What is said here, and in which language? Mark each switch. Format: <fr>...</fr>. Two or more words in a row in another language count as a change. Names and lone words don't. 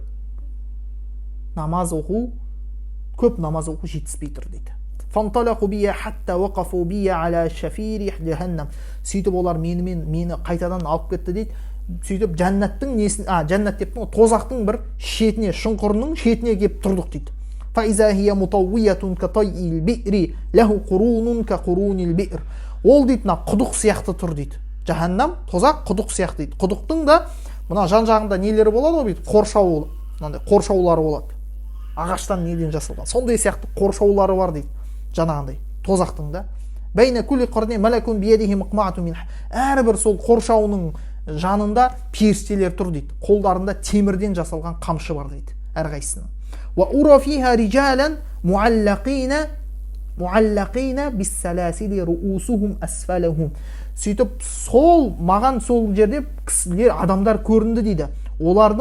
<kk>Намаз оқу, көп намаз оқу жетіспей тұр дейді.</kk> <ar>فانطلقوا بي حتى وقفوا بي على شفير جهنم.</ar> <kk>Сөйтіп олар мені қайтадан алып кетті дейді. Сөйтіп жәннат деп тозақтың бір шетіне, шұңқырының шетіне келіп тұрдық дейді.</kk> <ar>فإذا هي مطوية كطي البئر له قرون كقرون البئر.</ar> <kk>Ол дейді, құдық сияқты тұр дейді. Жаханнам, тозақ құдық сияқты дейді. Құдықтың да мына жан-жағында нелері болады ғой, қоршауы, мынандай қоршаулары болады. Ағаштан неден жасалған. Сондай сияқты қоршаулары бар дейді. Жаңағындай тозақтың да.</kk> <ar>بين كل قرنين ملك بيده مقمعة من.</ar> <kk>Әрбір сол қоршауының жанында періштелер тұр дейді. Қолдарында темірден жасалған қамшы бар дейді. Әрқайсысының.</kk> <ar>وأرى فيها رجالا معلقين بالسلاسل رؤوسهم أسفلهم.</ar> <kk>Сөйтіп маған сол жерде кісілер, адамдар көрінді дейді.</kk>